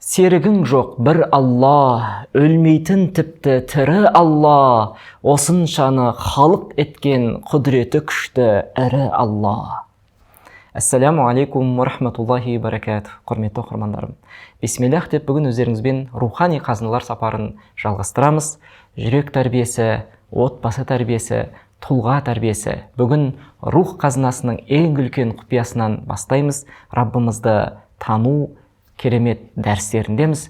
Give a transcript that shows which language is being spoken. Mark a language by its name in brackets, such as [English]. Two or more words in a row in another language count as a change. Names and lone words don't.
[Kazakh] Серігің жоқ бір Алла, өлмейтін тіпті тірі Алла, осыншаны халық еткен құдіреті күшті ірі Алла. [Arabic] السلام عليكم ورحمة الله بركاته. [Kazakh] Құрметті оқырмандарым, бисмиллах деп бүгін өздеріңізбен рухани қазыналар сапарын жалғастырамыз. Жүрек тәрбиесі, отбасы тәрбиесі, тұлға тәрбиесі. Бүгін рух қазынасының ең үлкен құпиясынан бастаймыз. Раббымызды тану керемет дәрістеріндеміз.